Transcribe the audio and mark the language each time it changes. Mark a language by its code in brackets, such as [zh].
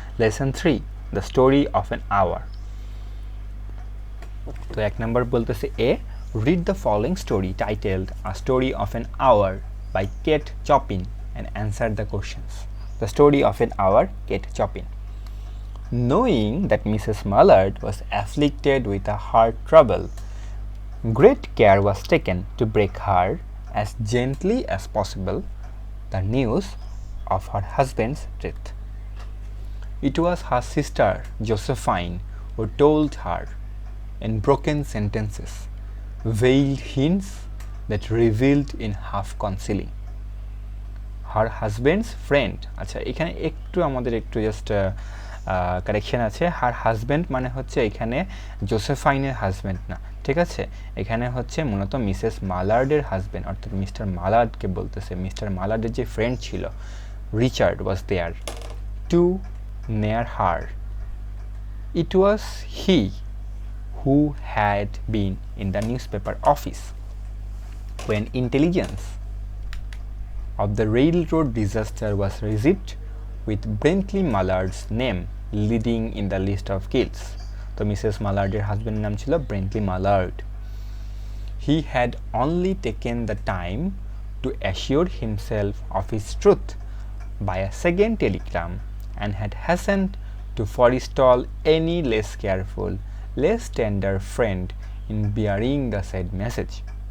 [en] Lesson 3, the story of an hour. [bn] তো 1 নম্বর বলতেছে এ, [en] Read the following story titled a story of an hour by Kate Chopin and answer the questions. The story of an hour, Kate Chopin. Knowing that Mrs. Mallard was afflicted with a heart trouble, great care was taken to break her as gently as possible the news of her husband's death. It was her sister Josephine who told her, in broken sentences, veiled hints that revealed in half concealing. Her husband's friend, [bn] আচ্ছা এখানে একটু আমাদের একটু just correction আছে। Her husband মানে হচ্ছে এখানে জোসেফাইনের husband না, ঠিক আছে? এখানে হচ্ছে মূলত মিসেস মালার্ডের হাজব্যান্ড, অর্থাৎ মিস্টার মালার্ডকে বলতেছে। মিস্টার মালার্ডের যে ফ্রেন্ড ছিল [en] Richard was there to near her. It was he who had been in the news paper office when intelligence of the railroad disaster was received, with Bentley Mallard's name leading in the list of kills. [bn] তো Mrs মালার্ডের হাজব্যান্ডের নাম ছিল ব্রেন্টলি Mallard. [en] He had only taken the time to assure himself of his truth by a second telegram and had hastened to forestall any less careful, less tender friend in bearing the said message.